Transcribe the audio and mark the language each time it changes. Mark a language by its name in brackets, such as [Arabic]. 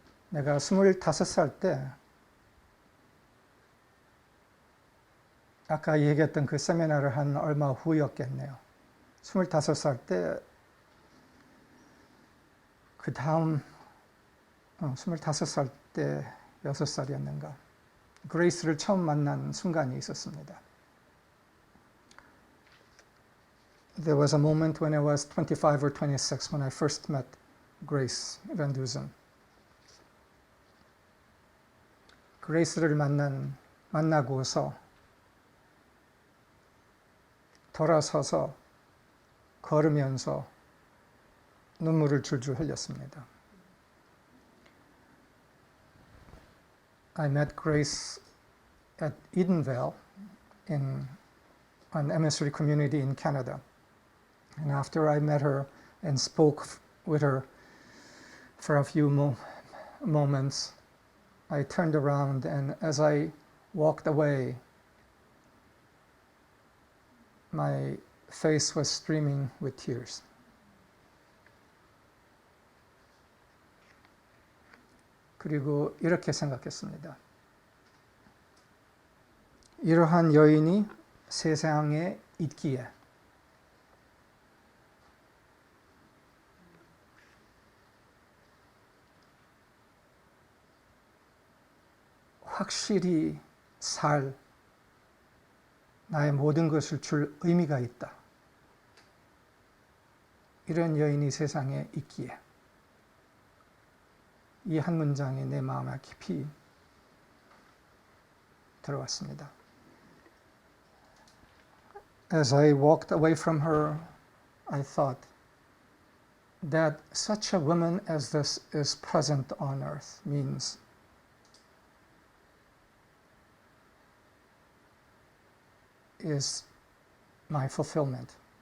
[Korean] 내가 25살 때 아까 얘기했던 그 세미나를 한 얼마 후였겠네요. 25살 때 그 다음 25살 때 6살이었는가 그레이스를 처음 만난 순간이 있었습니다. [English] There was a moment when I was 25 or 26 when I first met Grace Van Dusen. [Korean] 그레이스를 만나고서 돌아서서 걸으면서 눈물을 줄줄 흘렸습니다. [English] I met Grace at Edenvale in an emissary community in Canada. And after I met her and spoke with her for a few moments, I turned around, and as I walked away, my face was streaming with tears. [Korean] 그리고 이렇게 생각했습니다. 이러한 여인이 세상에 있기에 확실히 살 나의 모든 것을 줄 의미가 있다. 이런 여인이 세상에 있기에 이 한 문장이 내 마음에 깊이 들어왔습니다. [English] As I walked away from her, I thought that such a woman as this is present on earth means is my fulfillment.